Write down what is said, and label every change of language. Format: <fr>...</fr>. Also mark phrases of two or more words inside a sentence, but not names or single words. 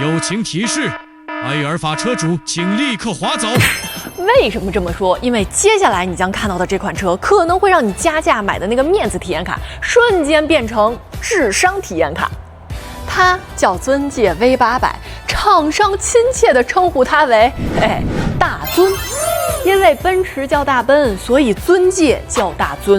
<zh>情提示：埃爾法車主，請立刻滑走。为什么这么说？因为接下来你将看到的这款车可能会讓你加價買的那個面子體驗卡瞬間變成智商體驗卡。它叫尊界 V800，廠商親切地稱呼它為大尊。因為奔馳叫大奔，所以尊界叫大尊。</zh>